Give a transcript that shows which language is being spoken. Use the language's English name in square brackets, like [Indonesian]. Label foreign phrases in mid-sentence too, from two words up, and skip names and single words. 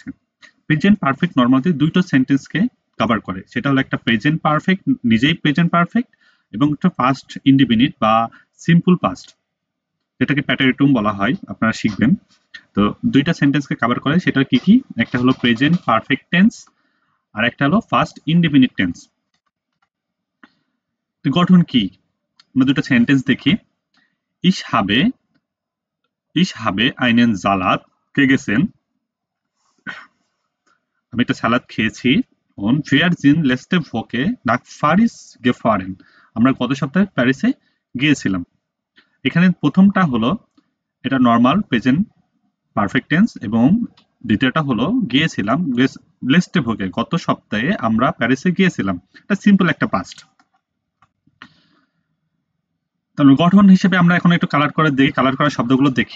[English] present perfect [Bangla] নর্মালি দুইটা [English] sentence cover [Bangla] করে, সেটা হলো একটা [English] present perfect, [Bangla] নিজেই [English] present perfect, [Bangla] এবং একটা [English] past indefinite [Bangla] বা [English] simple past, [Bangla] যেটাকে প্যাটারিটুম বলা হয়, আপনারা শিখবেন। তো দুইটা [English] sentence cover [Bangla] করে, সেটা কি কি? একটা হলো [English] present perfect tense, [Bangla] আর একটা হলো [English] first indefinite tense. [Bangla] গঠন কি? আমরা দুটো সেন্টেন্স দেখি। [German] Ich habe Ich habe einen Salat gegessen. [Bangla] আমি একটা সালাদ খেয়েছি। [German] Und wir sind letzte Woche nach Paris gefahren. [Bangla] আমরা গত সপ্তাহে প্যারিসে গিয়েছিলাম। এখানে প্রথমটা হলো এটা [English] normal present perfect tense, [Bangla] এবং দ্বিতীয়টা হলো গিয়েছিলাম, [German] letzte Woche, [Bangla] গত সপ্তাহে আমরা প্যারিসে গিয়েছিলাম। এটা সিম্পল একটা পাস্ট। তাহলে গঠন হিসেবে আমরা এখন একটু কালার করে দেখি, কালার করা শব্দগুলো দেখি।